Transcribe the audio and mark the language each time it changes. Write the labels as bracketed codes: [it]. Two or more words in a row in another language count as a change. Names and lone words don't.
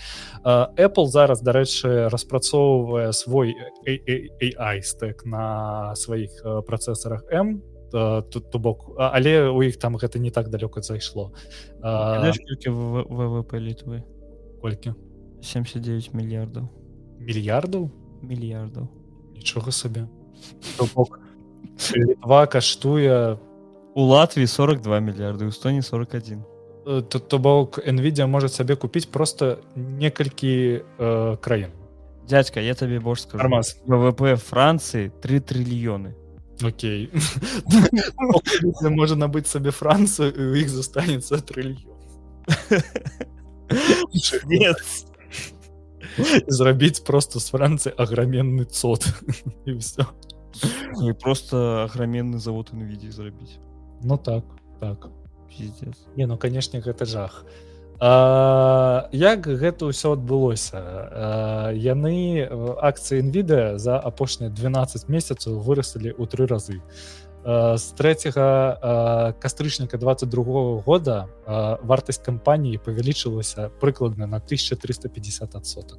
[be] Apple зараз, дарэчы, распрацоўвае свой AI-стэк на сваіх працэсарах M, то бок, але у іх там гэта не так далёка зайшло. Знаеш, колькі ВВП Літвы? Колькі? 79 мільярдаў. Мільярдаў? Мільярдаў. Нічога сабе. То бок Літва каштуе [ru] У Латвии 42 миллиарда, у Эстонии 41. [be] то бок Nvidia можа сабе купіць просто некалькі краін. [ru] Дядька, я тебе больше скажу. Нормас. ВВП Франции 3 триллиона. Окей. [be] Можа набыць сабе Францыю, і ў іх застанецца трыльён. [ru] Нет. [be] Зрабіць просто з Францыі аграменны цод. І ўсё. [ru] И просто огроменный завод NVIDIA зрабіць. Ну так, так. Пиздец. [be] Не, ну канешне, гэта жах. Як гэта ўсё адбылося? Яны акцыі Nvidia за апошнія 12 месяцаў выраслі ў 3 разы. З 3 кастрычніка 22 года вартасць кампаніі павялічылася прыкладна на 1350%.